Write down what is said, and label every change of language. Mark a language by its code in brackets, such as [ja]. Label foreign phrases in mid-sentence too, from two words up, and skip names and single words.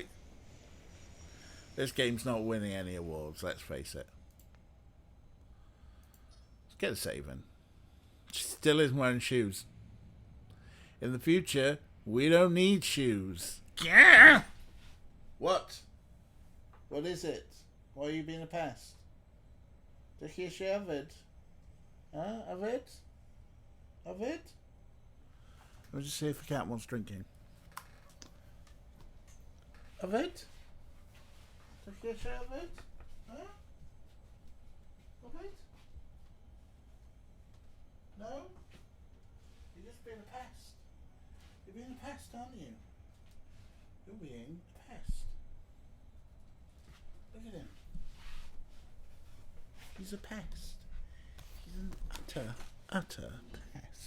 [en] This game's not winning any awards, let's face it. Let's get a save in. She still isn't wearing shoes. In the future, we don't need shoes. Yeah! What? What is it? Why are you being a pest? [cy] Dych chi eisiau yfed? Huh? Yfed? Yfed? [en] Let me just see if the cat wants drinking. [cy] Yfed? Dych chi eisiau yfed? Huh? Yfed? [en] No? You're just being a pest. You're being a pest, aren't you? You're being a pest. Look at him. He's a pest. He's an utter pest.